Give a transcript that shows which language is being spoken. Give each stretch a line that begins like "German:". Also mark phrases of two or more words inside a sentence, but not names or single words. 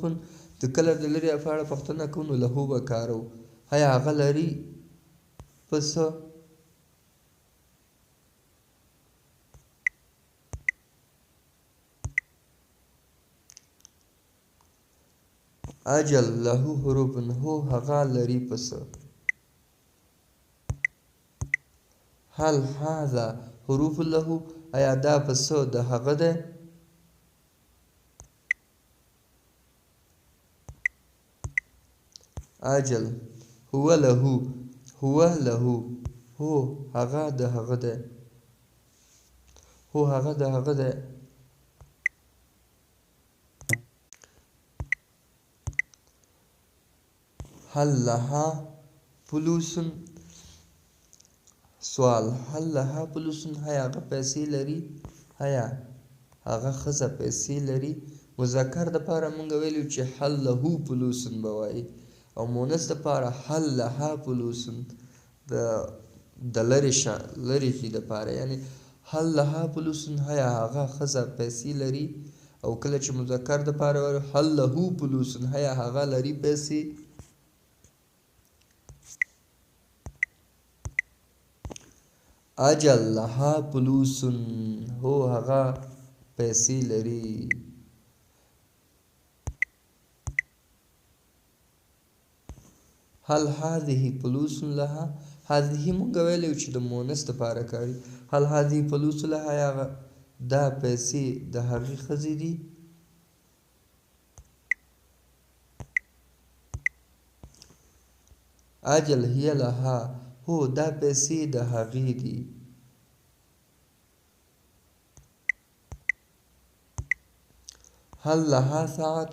Pashto: د کله د لرې په اړه پوښتنه کوو نو له به کاروو. آیا هغه لري پسه؟
Arabic: اجل له حروف،
Pashto: هو هغه لري پسه.
Arabic: هل هذا حروف له؟
Pashto: آیا دا پسه د هغه دی؟
Arabic: اجل هو له، هو له،
Pashto: هو هغه د هغه دی. هو هغه د هغه دی.
Arabic: هل لها فلوس؟ سوال: هل لها فلوس؟
Pashto: آیا هغه پیسې لري؟ آیا هغه ښځه پیسې لري؟ مذکر دپاره موږ ویلي چې
Arabic: هل له فلوس
Pashto: به وایي، او مونث دپاره
Arabic: هل لها فلوس
Pashto: د لرې شي دپاره، یعنې
Arabic: هل لها فلوس،
Pashto: آیا هغه ښځه پیسې لري. او کله چې مذکر دپاره وایو
Arabic: هل له فلوس،
Pashto: آیا هغه لري پیسې.
Arabic: اجل لها فلوس،
Pashto: هو هغه پیسې لري.
Arabic: هل هذه فلوس لها؟
Pashto: هذه مونږ ویلی چې د مونث دپاره کاړي.
Arabic: هل هذه فلوس لها؟
Pashto: آیا دا پیسې د هغې ښځې دي؟
Arabic: اجل هي لها،
Pashto: هو دا پیسې د هغې دي.
Arabic: هل لها ساعت؟